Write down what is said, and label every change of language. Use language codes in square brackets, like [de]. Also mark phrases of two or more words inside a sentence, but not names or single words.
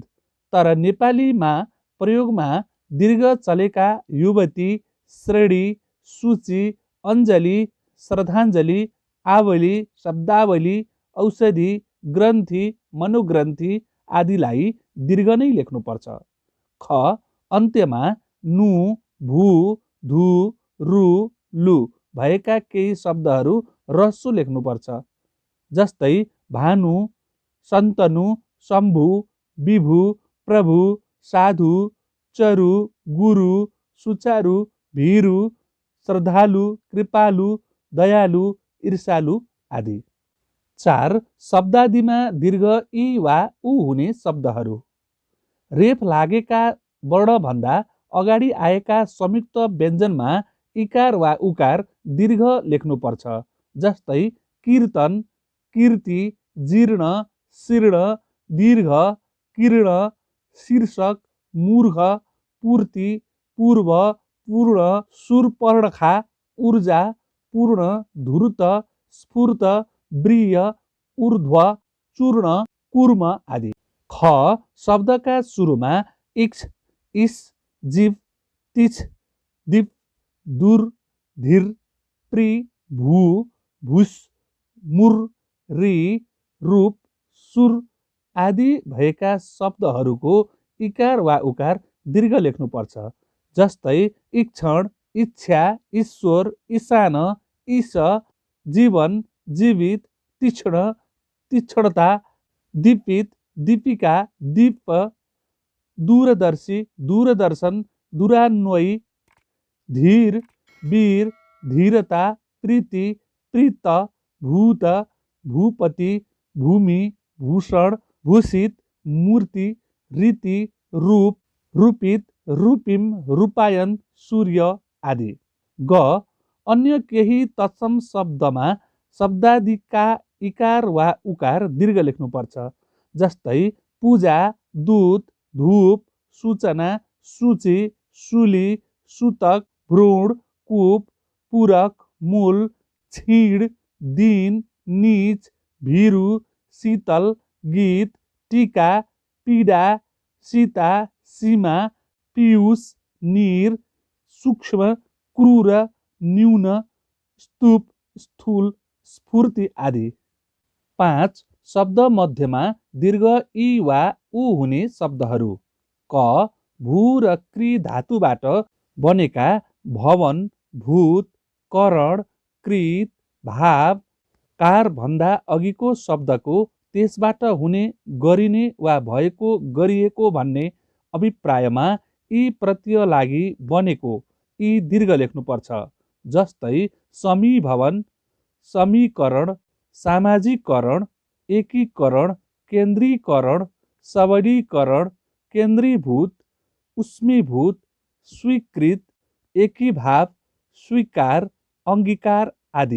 [ne] तर नेपालीमा प्रयोगमा दीर्घ चलेका युवती, श्रेणी, सूची, अञ्जली, श्रद्धाञ्जली, आवली, शब्दावली, औषधि, ग्रन्थि, मनोग्रन्थि आदिलाई दीर्घ नै लेख्नुपर्छ। ख, अन्त्यमा नु, भू, धु, रु, लु भएका केही शब्दहरू ह्रस्व लेख्नुपर्छ। जस्तै भानु, सन्तनु, शम्भु, विभु, प्रभु, साधु, चरु, गुरु, सुचारु, भीरु, श्रद्धालु, कृपालु, दयालु, ईर्षालु आदि। 4. शब्दादिमा दीर्घ इ वा उ हुने शब्दहरू। रेफ लागेका वर्णभन्दा अगाडि आएका संयुक्त व्यञ्जनमा इकार वा उकार दीर्घ लेख्नुपर्छ। जस्तै कीर्तन, कीर्ति, जीर्ण, शीर्ण, दीर्घ, किर्ण, शीर्षक, मूर्ख, पूर्ति, पूर्व, पूर्ण, सूर्पणखा, ऊर्जा, पूर्ण, धूर्त, स्फूर्त, ब्रिय, ऊर्ध्व, चूर्ण, कूर्म आदि। ख शब्दका सुरुमा इक्ष, इस, जीव, तिछ, दीप, दूर, धीर, प्रि, भू, भूस, मुर, रि, रूप, सुर आदि भएका शब्दहरूको इकार वा उकार दीर्घ लेख्नुपर्छ। जस्तै इक्षण, इच्छा, ईश्वर, ईशान, ईश, जीवन, जीवित, तीक्ष्ण, तीक्ष्णता, दीपित, दीपिका, दीप, दूरदर्शी, दूरदर्शन, दूरान्वयी, धीर, वीर, धीरता, प्रीति, प्रीत, भूत, भूपति, भूमि, भूषण, भूषित, मूर्ति, रीति, रूप, रूपित, रूपिम, रूपायन, सूर्य आदि। ग अन्य केही तत्सम शब्दमा शब्दादिका इकार वा उकार दीर्घ लेख्नुपर्छ। जस्तै पूजा, दूत, धूप, सूचना, सूची, सूली, सूतक, भ्रूण, कूप, पूरक, मूल, छीड, दिन, नीच, भीरु, शीतल, गीत, टीका, पीडा, सीता, सीमा, पीयूष, नीर, सूक्ष्म, क्रूर, न्यून, स्तूप, स्थूल, स्फूर्ति आदि। 5 शब्द मध्यमा दीर्घ ई वा उ हुने शब्दहरू। क भू र क्री धातुबाट बनेका भवन, भूत, करण, कृत, भाव, कार भन्दा अघिको शब्दको त्यसबाट हुने, गरिने वा भएको, गरिएको भन्ने अभिप्रायमा यी प्रत्यय लागि बनेको यी दीर्घ लेख्नुपर्छ। जस्तै समीभवन, समीकरण, सामाजिकरण, एकीकरण, केन्द्रीकरण, सबलीकरण, केन्द्रीभूत, उष्मीभूत, स्वीकृत, एकीभाव, स्वीकार, अङ्गीकार आदि।